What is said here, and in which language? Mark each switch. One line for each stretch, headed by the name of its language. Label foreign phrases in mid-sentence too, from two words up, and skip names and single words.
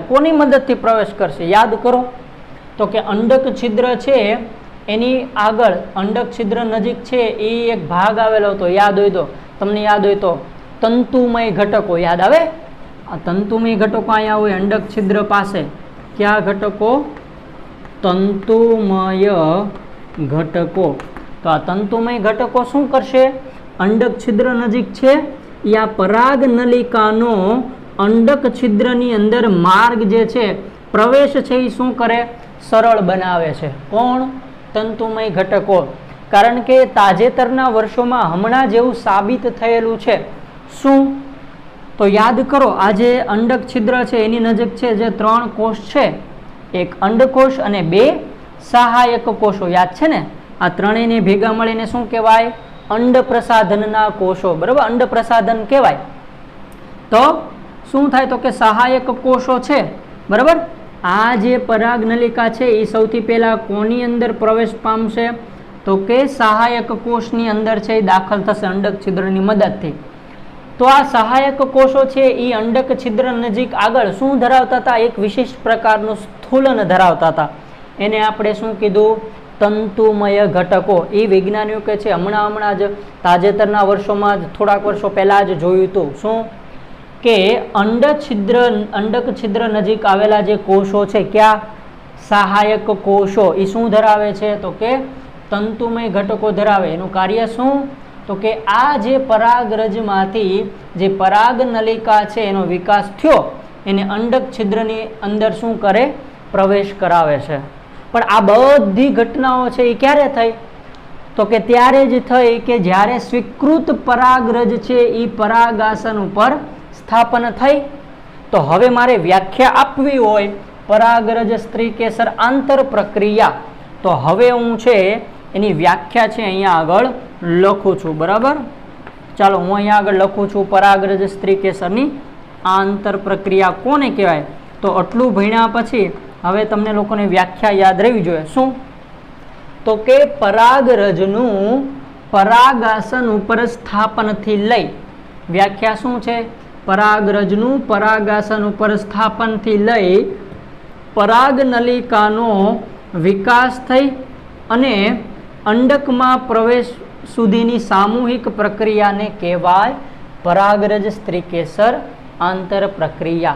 Gujarati: કોની મદદથી પ્રવેશ કરશે? યાદ કરો. તો કે અંડક છિદ્ર છે એની આગળ અંડક છિદ્ર નજીક છે એ એક ભાગ આવેલો હતો. યાદ હોય તો, તમને યાદ હોય તો તંતુમય ઘટકો યાદ આવે? આ તંતુમય ઘટકો અહીંયા હોય અંડક છિદ્ર પાસે. ક્યા ઘટકો? તંતુમય ઘટકો। તો આ તંતુમય ઘટકો શું કરશે? અંડક છિદ્ર નજીક છે યા પરાગ નલિકાનો અંડક છિદ્રની અંદર માર્ગ જે છે પ્રવેશ છે ઈ શું કરે? સરળ બનાવે છે. કોણ? તંતુમય ઘટકો। કારણ કે તાજેતરના વર્ષોમાં હમણાં જેવું સાબિત થયેલું છે। શું? તો યાદ કરો, આ જે અંડક છિદ્ર છે એની નજીક છે જે 3 કોષ છે, એક અંડકોષ અને 2 સહાયક કોષો। યાદ છે ને? આ ત્રણેયને ભેગા મળીને શું કહેવાય? અંડ પ્રસાધનના કોષો। બરાબર, અંડ પ્રસાધન કહેવાય। તો શું થાય? તો કે સહાયક કોષો છે। બરાબર, આ જે પરાગ નલિકા છે એ સૌથી પહેલા કોની અંદર પ્રવેશ પામશે? તો કે સહાયક કોષની અંદર છે દાખલ થશે અંડક છિદ્રની મદદથી। તો આ સહાયક કોષો છે ઈ અંડક છિદ્ર નજીક આગળ શું ધરાવતા હતા? એક વિશિષ્ટ પ્રકારનું સ્થૂલન ધરાવતા હતા। એને આપણે શું કીધું? તંતુમય ઘટકો। એ વૈજ્ઞાનિકો કહે છે હમણાં જ તાજેતરના વર્ષોમાં જ થોડાક વર્ષો પહેલા જ જોયું હતું। શું? કે અંડક છિદ્ર નજીક આવેલા જે કોષો છે, ક્યા? સહાયક કોષો. ઈ શું ધરાવે છે? તો કે તંતુમય ઘટકો ધરાવે. એનું કાર્ય શું? તો કે આ જે પરાગરજમાંથી જે પરાગ નલિકા છે એનો વિકાસ થયો એને અંડક છિદ્રની અંદર શું કરે? પ્રવેશ કરાવે છે। પણ આ બધી ઘટનાઓ છે એ ક્યારે થઈ? તો કે ત્યારે જ થઈ કે જ્યારે સ્વીકૃત પરાગરજ છે ઈ પરાગાસન ઉપર સ્થાપન થઈ। તો હવે મારે વ્યાખ્યા આપવી હોય પરાગરજ સ્ત્રીકેસર આંતર પ્રક્રિયા, તો હવે હું છે એની વ્યાખ્યા છે અહીંયા આગળ લખું છું। બરાબર, ચાલો હું અહીંયા આગળ લખું છું પરાગરજ સ્ત્રીકેસરની આંતર પ્રક્રિયા કોને કહેવાય। તો આટલું ભણ્યા પછી હવે તમને લોકોને વ્યાખ્યા યાદ રહેવી જોઈએ। શું? તો કે પરાગરજનું પરાગાસન ઉપર સ્થાપનથી લઈ, વ્યાખ્યા શું છે? પરાગરજનું પરાગાસન ઉપર સ્થાપનથી લઈ પરાગ નલિકાનો વિકાસ થઈ અને અંડકમાં પ્રવેશ સુધીની સામૂહિક પ્રક્રિયાને કહેવાય પરાગરજ સ્ત્રીકેસર આંતર પ્રક્રિયા।